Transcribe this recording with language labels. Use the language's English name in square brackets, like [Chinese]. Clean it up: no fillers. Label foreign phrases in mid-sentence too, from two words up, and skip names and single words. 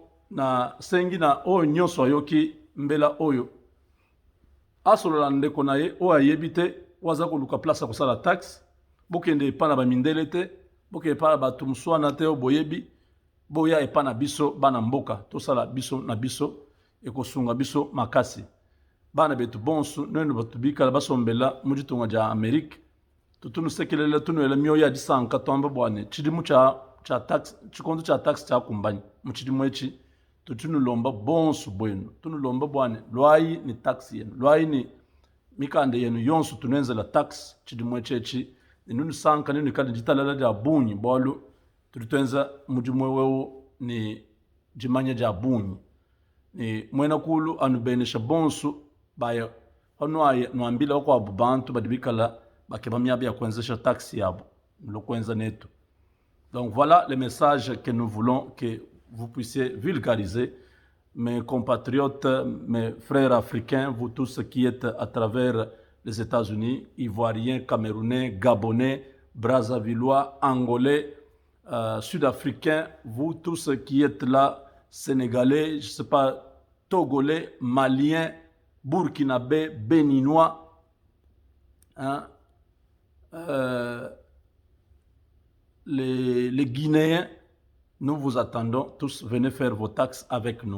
[Lingala] Na sengi na oyo nyonso ayoki mbela oyo asolola ndeko na ye oyo ayebi te waza koluka place kosala taxe, bokende epa na bamindele te, bokende epa na bato moswana te oyo boyebi, boya epa na biso bana mboka, tosala biso na biso ekosunga biso makasi. [Luba-Katanga] Bana betu bonsu neno batu bikala basombela mujitunga ja Amerique, tutunu sekelela tunuela mioyo ya disanka tomba bwane chidimu cha tax, chikondo cha tax cha kumbani muchidimu echi tutunu lomba bonsu bwenu, tunu lomba bwane lwai ni tax yenu, lwai ni mikande yenu yonsu tunenze la tax chidimu echi ninu sanka ninu kadi jitalala ja bunyi bolu tutuenza mujimwe wewo ni jimanya ja bunyi ni mwena kulu anubenesha bonsu baya hano aye nuambila kwa bubantu badibikala bakebamyabi ya kuenzesha taxi yabo mlokwenza netu. [French] Donc voilà le message que nous voulons que vous puissiez vulgariser, mes compatriotes, mes frères africains, vous tous qui êtes à travers les États-Unis, Ivoiriens, Camerounais, Gabonais, Brazzavillois, Angolais, Sud-Africains, vous tous qui êtes là, Sénégalais, je ne sais pas, Togolais, Maliens, Burkinabés, Béninois, hein, les Guinéens, nous vous attendons tous, venez faire vos taxes avec nous.